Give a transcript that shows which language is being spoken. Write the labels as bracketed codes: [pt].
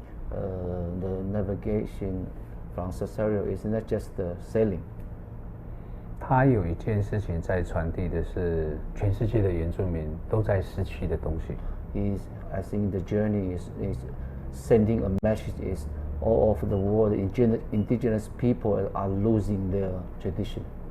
[en] The navigation from Sasario is not just the sailing. [zh] 它有一件事情在传递的是全世界的原住民都在失去的东西。 [en] I think the journey is sending a message is all over the world indigenous people are losing their tradition.